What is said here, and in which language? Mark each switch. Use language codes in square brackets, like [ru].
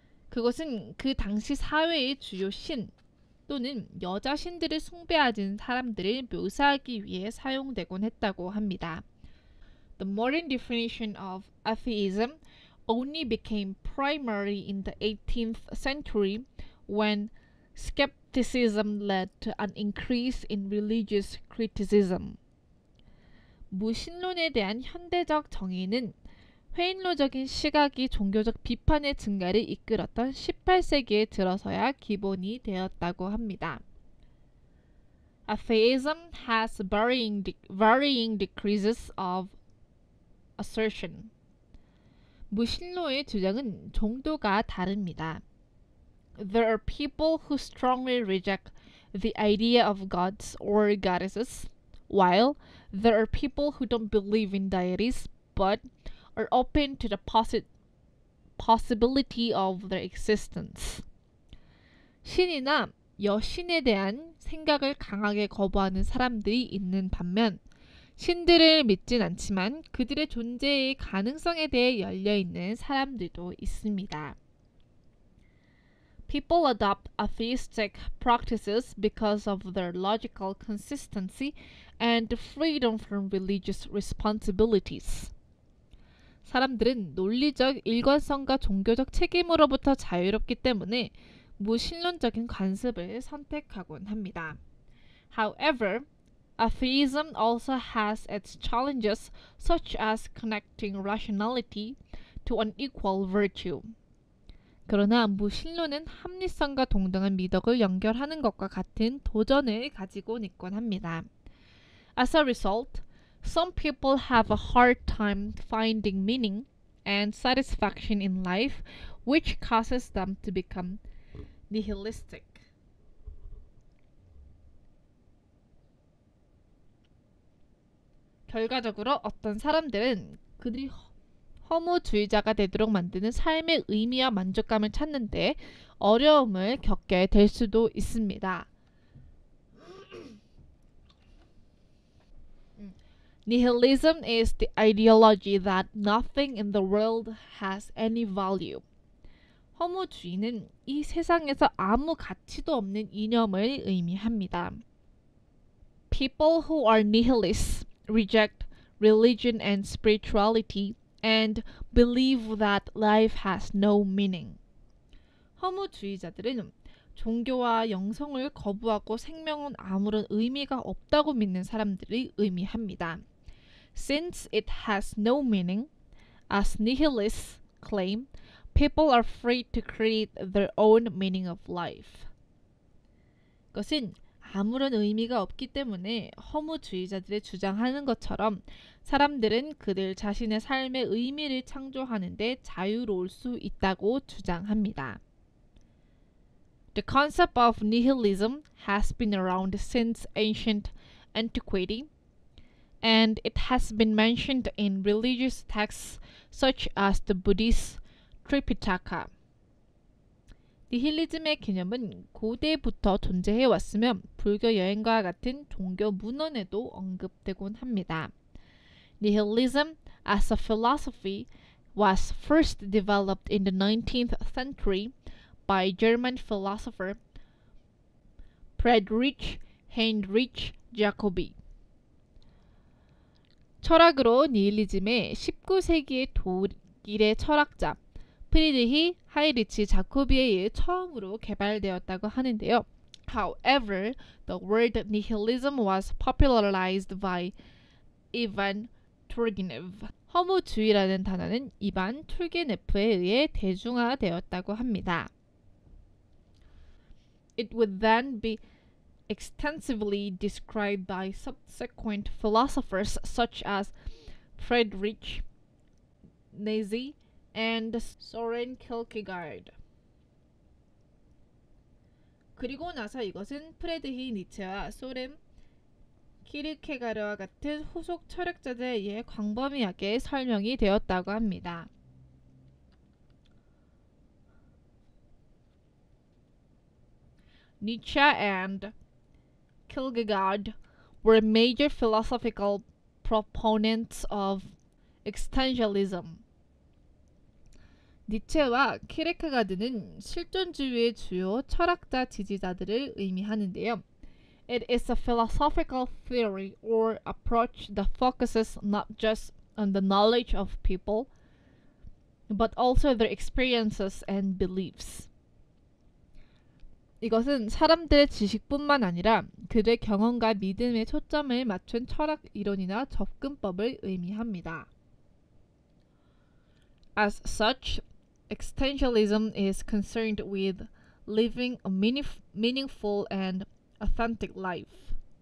[ko] 그것은 그 당시 사회의 주요 신 또는 여자 신들을 숭배하는 사람들을 묘사하기 위해 사용되곤 했다고 합니다. [en] The modern definition of atheism only became primary in the 18th century when skepticism led to an increase in religious criticism. [ko] 무신론에 대한 현대적 정의는 회인론적인 시각이 종교적 비판의 증가를 이끌었던 18세기에 들어서야 기본이 되었다고 합니다. [en] Atheism has varying degrees of assertion. [ko] 무신론의 주장은 정도가 다릅니다. [en] There are people who strongly reject the idea of gods or goddesses, while there are people who don't believe in deities but are open to the possibility of their existence. [ko] 신이나 여신에 대한 생각을 강하게 거부하는 사람들이 있는 반면 신들을 믿진 않지만 그들의 존재의 가능성에 대해 열려있는 사람들도 있습니다. [en] People adopt atheistic practices because of their logical consistency and freedom from religious responsibilities. [ko] 사람들은 논리적 일관성과 종교적 책임으로부터 자유롭기 때문에 무신론적인 관습을 선택하곤 합니다. [en] However, atheism also has its challenges such as connecting rationality to an equal virtue. [ko] 그러나 무신론은 합리성과 동등한 미덕을 연결하는 것과 같은 도전을 가지고 있곤 합니다. [en] As a result, some people have a hard time finding meaning and satisfaction in life, which causes them to become nihilistic. [ko] 결과적으로 어떤 사람들은 그들이 허무주의자가 되도록 만드는 삶의 의미와 만족감을 찾는데 어려움을 겪게 될 수도 있습니다. [en] Nihilism is the ideology that nothing in the world has any value. [ko] 허무주의는 이 세상에서 아무 가치도 없는 이념을 의미합니다. [en] People who are nihilists reject religion and spirituality and believe that life has no meaning. [ko] 허무주의자들은 종교와 영성을 거부하고 생명은 아무런 의미가 없다고 믿는 사람들을 의미합니다. [en] Since it has no meaning, as nihilists claim, people are free to create their own meaning of life. [ko] 그것은 아무런 의미가 없기 때문에 허무주의자들의 주장하는 것처럼 사람들은 그들 자신의 삶의 의미를 창조하는 데 자유로울 수 있다고 주장합니다. [en] The concept of nihilism has been around since ancient antiquity, and it has been mentioned in religious texts such as the Buddhist Tripitaka. [ko] 니힐리즘의 개념은 고대부터 존재해 왔으며 불교 여행과 같은 종교 문헌에도 언급되곤 합니다. [en] Nihilism as a philosophy was first developed in the 19th century by German philosopher Friedrich Heinrich Jacobi. [ko] 철학으로 니힐리즘의 19세기의 독일의 철학자 프리드히 하이리치 자코비에 의해 처음으로 개발되었다고 하는데요. [en] However, the word nihilism was popularized by Ivan Turgenev. [ko] 허무주의라는 단어는 이반 툴게네프에 의해 대중화되었다고 합니다. [en] It would then be extensively described by subsequent philosophers such as Friedrich Nietzsche and Soren Kierkegaard. [ko] 그리고 나서 이것은 프레드히 니체와 소렌 키르케가르와 같은 후속 철학자들에 의해 광범위하게 설명이 되었다고 합니다. [en] Nietzsche and Kierkegaard were major philosophical proponents of existentialism. [ko] 니체와 키르케가드는 실존주의의 주요 철학자 지지자들을 의미하는데요. [en] It is a philosophical theory or approach that focuses not just on the knowledge of people, but also their experiences and beliefs. [ko] 이것은 사람들의 지식뿐만 아니라 그들의 경험과 믿음에 초점을 맞춘 철학 이론이나 접근법을 의미합니다. [en] As such, existentialism is concerned with living a meaningful and authentic life.